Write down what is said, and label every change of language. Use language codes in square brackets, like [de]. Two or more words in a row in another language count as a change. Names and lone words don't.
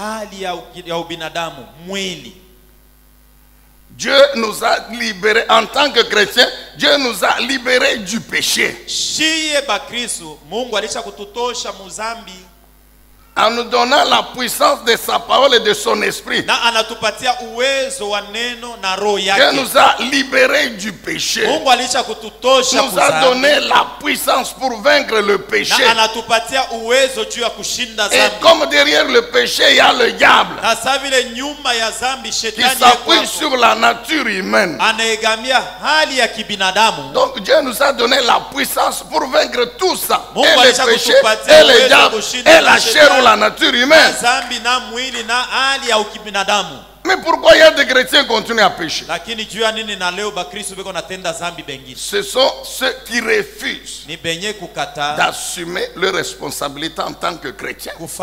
[fr] Dieu nous a libérés en tant que chrétiens. Dieu nous a libérés du péché. en nous donnant la puissance de sa parole et de son esprit. [sw] Na anatupatia uwezo wa neno na roho yake. [fr] Dieu nous a libérés du péché. [sw] Mungu alisha kututosha [fr] nous a donné la puissance pour vaincre le péché. [sw] Na anatupatia uwezo juu ya kushinda zambi. [fr] Et comme derrière le péché il y a le diable. [sw] Na sa vile nyuma ya zambi shetani [fr] qui s'appuie sur la nature humaine. [sw] Anaegamia hali ya kibinadamu. [fr] Donc Dieu nous a donné la puissance pour vaincre tout ça. [sw] Mungu [fr] et le péché, et le diable, et la chair ou la nature humaine. Mais pourquoi il y a des chrétiens qui continuent à pécher? Ce sont ceux qui refusent d'assumer leurs responsabilités en tant que chrétiens.